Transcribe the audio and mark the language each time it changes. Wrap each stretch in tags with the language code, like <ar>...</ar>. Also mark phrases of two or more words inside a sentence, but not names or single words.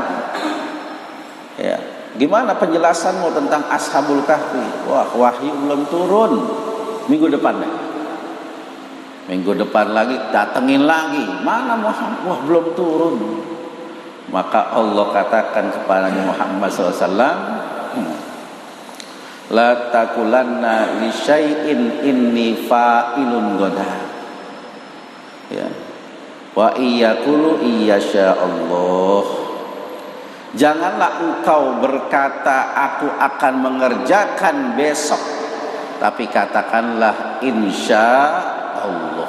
<id>Ya, gimana penjelasanmu tentang ashabul kahfi? Wah, wahyu belum turun. Minggu depan deh. Minggu depan lagi, datengin lagi, mana Muhammad? Wah, belum turun. Maka Allah katakan kepada Muhammad SAW,</id> <ar>لا تقولن لشيء إني فاعل غدا.</ar> <id>Ya.</id> <ar>وإلا أن يشاء الله.</ar> <id>Janganlah engkau berkata aku akan mengerjakan besok, tapi katakanlah</id> <ar>إن شاء الله.</ar>